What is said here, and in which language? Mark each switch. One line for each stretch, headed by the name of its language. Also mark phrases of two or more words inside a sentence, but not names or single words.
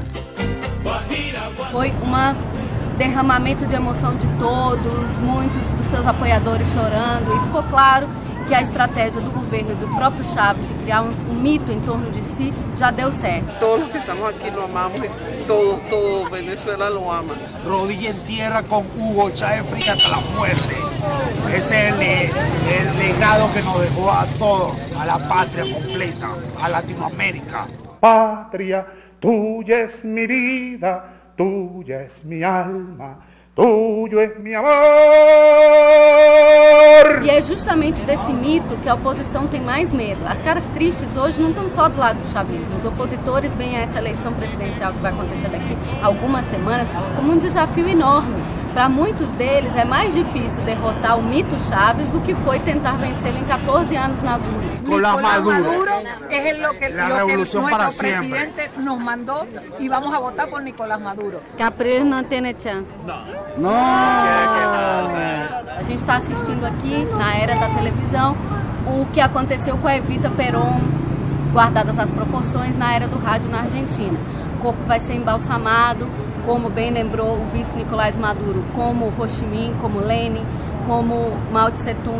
Portuguese: Foi um derramamento de emoção de todos, muitos dos seus apoiadores chorando, e ficou claro que a estratégia do governo e do próprio Chávez de criar um mito em torno de si já deu certo.
Spanish: Todos los que estamos aquí lo amamos y todo Venezuela lo ama. Rodilla en tierra con Hugo Chávez Frías hasta la muerte. Ese es el legado que nos dejó a todos, a la patria completa, a Latinoamérica. Patria, tuya es mi vida, tuya es mi alma. Tuyo es mi amor.
Portuguese: E é justamente desse mito que a oposição tem mais medo. As caras tristes hoje não estão só do lado do chavismo. Os opositores veem essa eleição presidencial que vai acontecer daqui a algumas semanas como um desafio enorme. Para muitos deles é mais difícil derrotar o mito Chávez do que foi tentar vencê-lo em 14 anos nas urnas.
Spanish: Nicolás Maduro es lo que nuestro presidente nos mandó y vamos a votar por Nicolás Maduro.
Portuguese: Capriles não tem chance. Não. A gente está assistindo aqui, na era da televisão, o que aconteceu com a Evita Perón, guardadas as proporções, na era do rádio na Argentina. O corpo vai ser embalsamado, como bem lembrou o vice Nicolás Maduro, como Ho Chi Minh, como Lenin, como Mao Tse Tung.